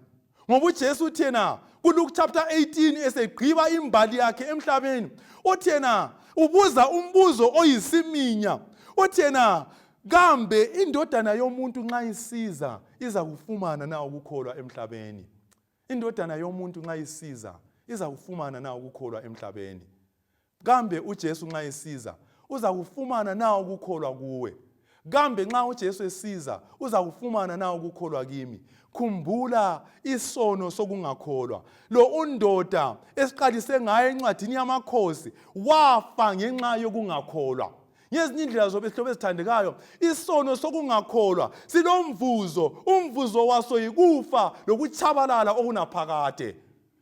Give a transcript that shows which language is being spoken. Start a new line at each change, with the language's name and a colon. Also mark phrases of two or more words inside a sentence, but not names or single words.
North Ndebele: Ngoba uJesu uthi yena kuLuke chapter 18 esegqiba imbali yakhe emhlabeni, uthi yena ubuza umbuzo oyisiminya, uthi yena kambe indodana yomuntu nxa isiza iza kufumana na ukukholwa emhlabeni? Indodana yomuntu nxa isiza iza kufumana na ukukholwa emhlabeni? Kambe uJesu nxa isiza uza kufumana na ukukholwa kuwe? Kambe nxa uJesu esiza uza kufumana na ukukholwa kimi? Khumbula isono sokungakholwa. Lo undoda esiqalise ngaye encwadini yamakhosi wafa ngenxa yokungakholwa. Ngezinye indlela zobe ezithandekayo, isono sokungakholwa silomvuzo, umvuzo waso yikufa lokuchabalala okunaphakade.